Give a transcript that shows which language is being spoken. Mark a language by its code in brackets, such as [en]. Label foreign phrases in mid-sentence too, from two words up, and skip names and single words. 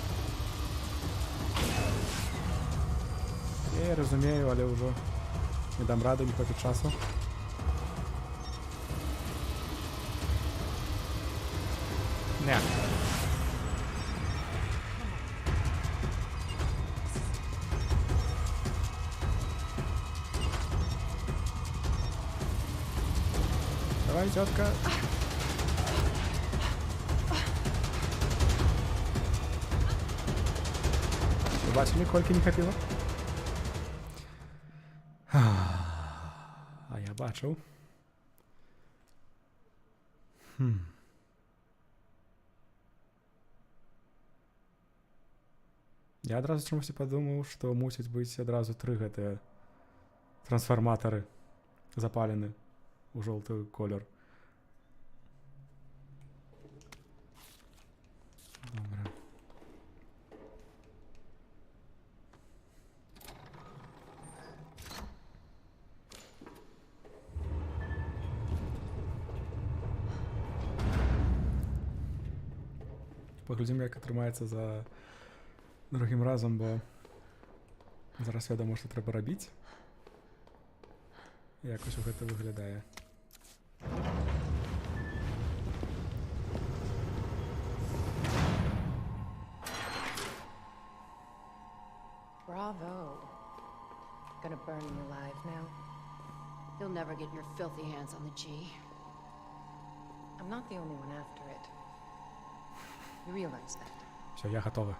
[be] Я разумею, але ўжо не дам рады, [ru] не хватит часу. [be] Не. [ru] Давай, тетка. [be] Бачили, кольки не хапіло? А я бачив. Я адразу чомусь падумаў, што мусіць быць адразу 3 гэтыя трансфарматары запалены ў жоўты колер. Добра. Паглядзім, як атрымаецца за другім разам, бо зараз вядома, што трэба рабіць. Як усё гэта выглядае. [en] Bravo. Gonna burn me alive now. You'll never get your filthy hands on the G. I'm not the only one after it. You realize that? [ru] Все, я готова.